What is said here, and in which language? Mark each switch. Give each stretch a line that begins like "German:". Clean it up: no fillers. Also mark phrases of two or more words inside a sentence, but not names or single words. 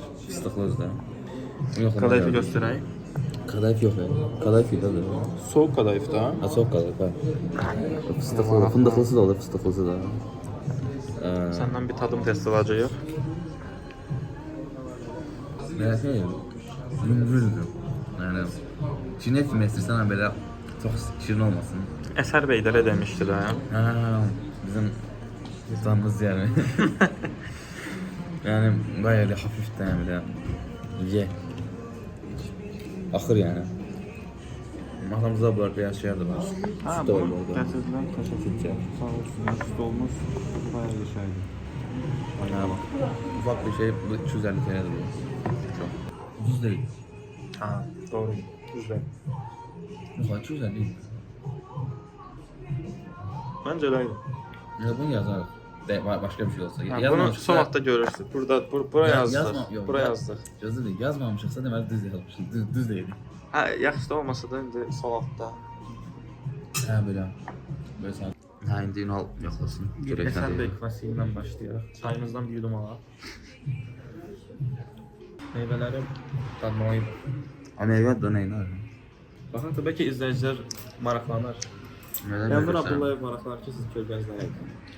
Azerbaijani: Fıstıqlı özdə. Kadayıfı göstərək. Kadayıf yox ya. Kadayıf yox da.
Turkish: Soğuk kadayıf da.
Azerbaijani: Ha,
Turkish: soğuk kadayıf
Azerbaijani: ha. Fıstıqlı da, fındıqlısı da olur, fıstıqlısı da. Səndən bir tadım testi alacağıq. Belə yüngüldür. Yəni cinnet kimi istəyirsən belə çox şirin olmasın. Əsər bəy də elə demişdi də. Bizim ustamız yani.
Turkish: Yani bayağı hafiften bile ye. Akır yani. Masamızda bu arada yaşayan da var. Ha, Süt de var bunu bu arada.
Azerbaijani: gətirdilər, təşəkkür. Sağ olsun, süt olmuş, bayağı yaşaydı.
Turkish: Ha, bak. Ufak bir şey, bu 250 TL duruyor. Çok. Ucuz değil. Ha, doğru. Güzel. Yok, 250 değil.
Azerbaijani: Məncə eləydi. Ya bunu yazarıq. Başka bir şey olsa. Bunu son vaxtda görürsün. Bura yazdıq. Bura yazdıq.
Turkish: Yazı değil.
Azerbaijani: Yazmamışıqsa deməli düz yazmışıq. Düz deyildi. Hə, yaxşı da olmasa da indi sol altda.
Turkish: Ha böyle. Böyle sen.
Azerbaijani: Ha indi Ünal yoxlasın. Həsən bəy klasiyindən başlayaq. Çayımızdan bir yudum alaq. Meyvələri dadmalıyıq. Meyvə də nə ilə? Baxın, təbii ki, izləyicilər maraqlanır. Elnur Abdullayev maraqlanır ki, siz kölgənizdən yedin.